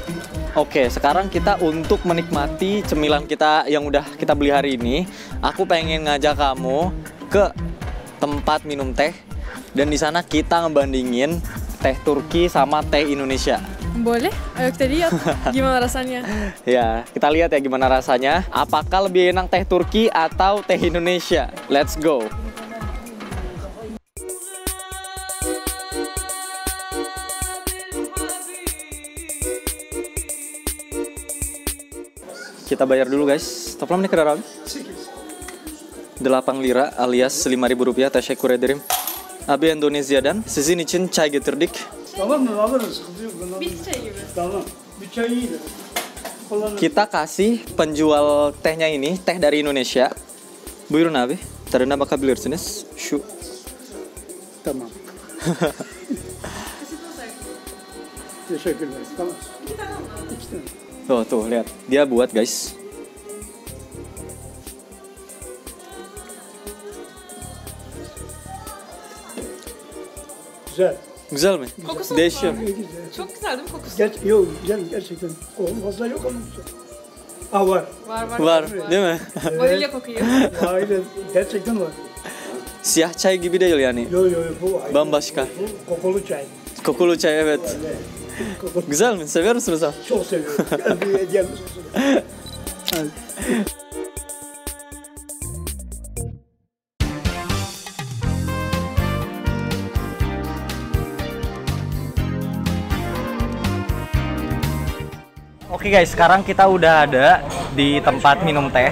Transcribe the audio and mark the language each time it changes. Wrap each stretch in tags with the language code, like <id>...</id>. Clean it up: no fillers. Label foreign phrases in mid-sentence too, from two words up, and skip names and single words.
<id>Oke, sekarang kita untuk menikmati cemilan kita yang udah kita beli hari ini, aku pengen ngajak kamu ke tempat minum teh, dan di sana kita ngebandingin teh Turki sama teh Indonesia. Boleh? Ayo kita lihat gimana rasanya. Ya, kita lihat ya gimana rasanya. Apakah lebih enak teh Turki atau teh Indonesia?</id> <en>Let's go.</en> <id>Kita bayar dulu guys.</id> <tr>Toplam ne kadar abi?</tr> <id>8 lira alias 5.000 rupiah.</id> <tr>Teşekkür ederim. Abi Endonezya'dan. Sizin için çay getirdik. Tamam mı? Alırız. Sıkıntı yok. Ben alırım. Bir çay gibi. Tamam. Bir çay iyidir. Kullanırım.</tr> <id>Kita kasih penjual tehnya ini, teh dari Indonesia.</id> <tr>Buyurun abi. Tadına bakabilirsiniz. Şu. Tamam. Teşekkürler. Tamam. İki tane.</tr> <id>Tuh, lihat. Dia buat guys.</id> <tr>Güzel. Güzel mi? Kokusu Değişiyor. İyi, güzel. Çok güzel değil mi kokusu? Yok güzel gerçekten. O fazla yok ama güzel. Var. Var. Var, değil mi? Vanilya kokuyor. Aynen. Gerçekten var. Siyah çay gibi değil yani. Yok bu. Bambaşka. Bu kokulu çay. Kokulu çay evet. Kokulu. Güzel mi? Seviyor musunuz abi? Çok seviyorum. Gel bir hediyemiz olsun. Hadi.</tr> <id>Oke guys, sekarang kita udah ada di tempat minum teh.</id>